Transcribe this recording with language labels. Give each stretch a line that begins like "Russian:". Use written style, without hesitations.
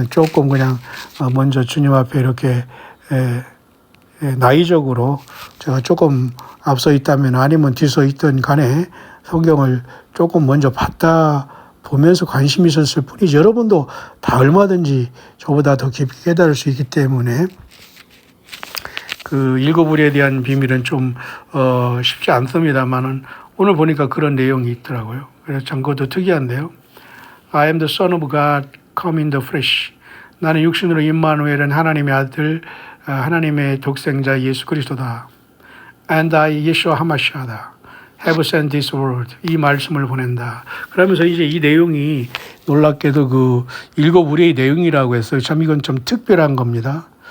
Korean: 조금 그냥 먼저 주님 앞에 이렇게 나이적으로 제가 조금 앞서 있다면 아니면 뒤서 있던 간에 성경을 조금 먼저 봤다 보면서 관심이 있었을 뿐이지, 여러분도 다 얼마든지 저보다 더 깊이 깨달을 수 있기 때문에 그 7 우레에 대한 비밀은 좀 쉽지 않습니다만은 오늘 보니까 그런 내용이 있더라고요. 그래서 참 그것도 특이한데요.
English: I am the son of God come in the flesh.
Korean: 나는 육신으로 임마누엘은 하나님의 아들, 하나님의 독생자 예수 그리스도다.
English: And I,
Korean: 예수와 하마시아다.
English: Have sent this word.
Korean: 이 말씀을 보낸다. 그러면서 이제 이 내용이 놀랍게도 그 7 우레의 내용이라고 했어요. 참 이건 좀 특별한 겁니다.